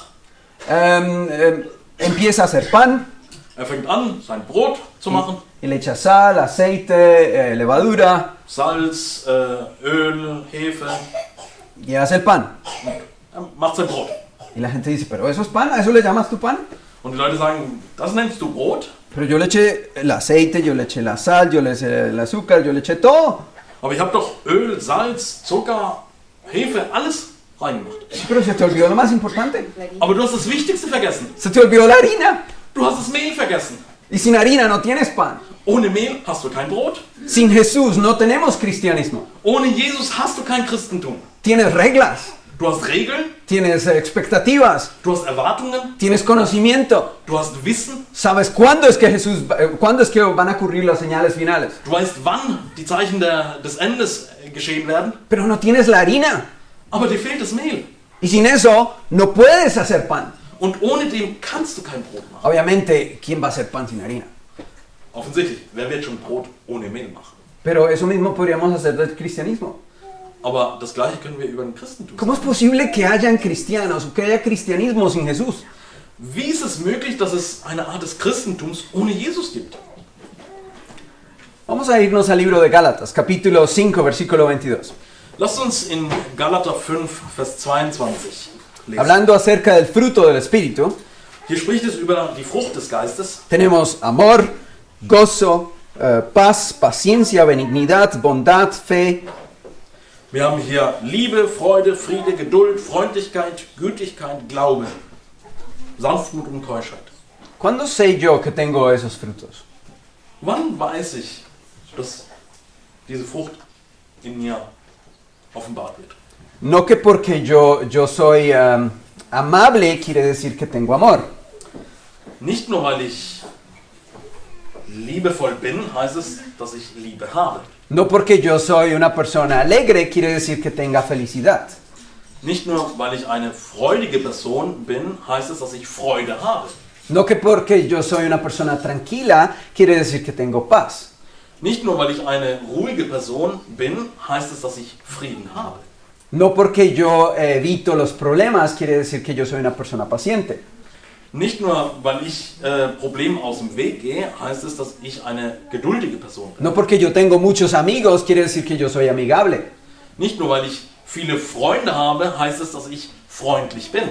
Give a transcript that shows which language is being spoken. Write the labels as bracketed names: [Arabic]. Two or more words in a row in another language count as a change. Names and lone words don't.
[Spanish] empieza a hacer pan [German] fängt an, sein Brot zu machen. [Spanish] y le echa sal, aceite, levadura [German] Salz, Öl, Hefe, [Spanish] y hace el pan. [German] macht sein Brot. [Spanish] Y la gente dice, ¿pero eso es pan? ¿A eso le llamas tu pan? [German] Und die Leute sagen, das nennst du Brot? [Spanish] Pero yo le eché el aceite, yo le eché la sal, yo le eché el azúcar, yo le eché todo. [German] Aber ich habe doch Öl, Salz, Zucker, Hefe, alles reingemacht. [Spanish] Sí, pero se te olvidó lo más importante. [German] Aber du hast das Wichtigste vergessen. [Spanish] Se te olvidó la harina. [German] Du hast das Mehl vergessen. [Spanish] Y sin harina no tienes pan. [German] Ohne Mehl hast du kein Brot. [Spanish] Sin Jesús no tenemos cristianismo. [German] Ohne Jesus hast du kein Christentum. [Spanish] Tienes reglas, [German] Du hast Regeln, [Spanish] tienes expectativas, [German] du hast Erwartungen, [Spanish] tienes conocimiento. [German] du hast Wissen, [Spanish] Sabes cuándo es que van a ocurrir las señales finales. [German] du weißt, wann die Zeichen des Endes geschehen werden, [Spanish] Pero no tienes la harina. [German] aber dir fehlt das Mehl. [Spanish] Y sin eso no puedes hacer pan. [German] Und ohne dem kannst du kein Brot machen. [Spanish] Obviamente, ¿quién va a hacer pan sin harina? [German] Offensichtlich, wer wird schon Brot ohne Mehl machen? [Spanish] Pero eso mismo podríamos hacer del cristianismo. [German] Aber das Gleiche können wir über den Christentum [Spanish] ¿Cómo es [German] sagen. [Spanish] posible que hayan cristianos o que haya cristianismo sin Jesús? [German] Wie ist es möglich, dass es eine Art des Christentums ohne Jesus gibt? [Spanish] Vamos a irnos al libro de Gálatas, capítulo 5, versículo 22. [German] Lasst uns in Galater 5, Vers 22 lesen. [Spanish] Hablando acerca del fruto del Espíritu, [German] Hier spricht es über die Frucht des Geistes. [Spanish] tenemos amor, gozo, paz, paciencia, benignidad, bondad, fe, [German] Wir haben hier Liebe, Freude, Friede, Geduld, Freundlichkeit, Gütigkeit, Glaube, Sanftmut und Keuschheit. [Spanish] ¿Cuándo sé yo que tengo esos frutos? [German] Wann weiß ich, dass diese Frucht in mir offenbart wird? [Spanish] No que porque yo soy amable quiere decir que tengo amor. [German] Nicht nur, weil ich liebevoll bin, heißt es, dass ich Liebe habe. [Spanish] No porque yo soy una persona alegre quiere decir que tenga felicidad. [German] Nicht nur, weil ich eine freudige Person bin, heißt es, dass ich Freude habe. [Spanish] No que porque yo soy una persona tranquila quiere decir que tengo paz. [German] Nicht nur, weil ich eine ruhige Person bin, heißt es, dass ich Frieden habe. [Spanish] No porque yo evito los problemas quiere decir que yo soy una persona paciente. [German] Nicht nur, weil ich Problemen aus dem Weg gehe, heißt es, dass ich eine geduldige Person bin. [Spanish] No porque yo tengo muchos amigos quiere decir que yo soy amigable. [German] Nicht nur, weil ich viele Freunde habe, heißt es, dass ich freundlich bin.